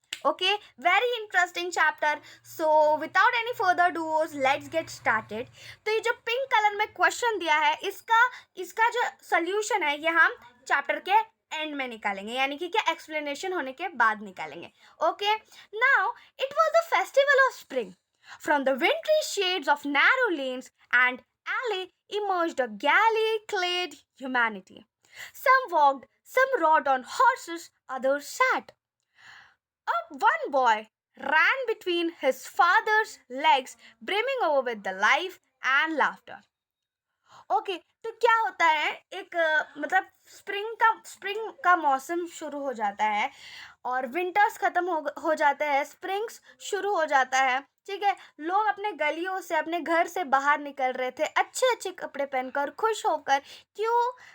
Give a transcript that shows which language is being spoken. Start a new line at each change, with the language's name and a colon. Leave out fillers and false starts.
English: Okay, very interesting chapter. So without any further dues let's get started.
Hindi: तो ये जो pink colour में question दिया है, इसका जो सोल्यूशन है ये हम चैप्टर के एंड में निकालेंगे, यानी कि क्या एक्सप्लेनेशन होने के बाद निकालेंगे।
English: Okay, now it was the festival of spring. From the wintry shades of narrow lanes and alley emerged a galley-clad humanity. Some walked, some rode on horses, others sat. One boy ran between his father's legs, brimming over with the life and laughter.
Hindi: Okay तो क्या होता है, एक मतलब spring का मौसम शुरू हो जाता है और विंटर्स खत्म हो जाते हैं, स्प्रिंग्स शुरू हो जाता है। ठीक है, लोग अपने गलियों से, अपने घर से बाहर निकल रहे थे अच्छे अच्छे कपड़े पहनकर, खुश होकर। क्यों?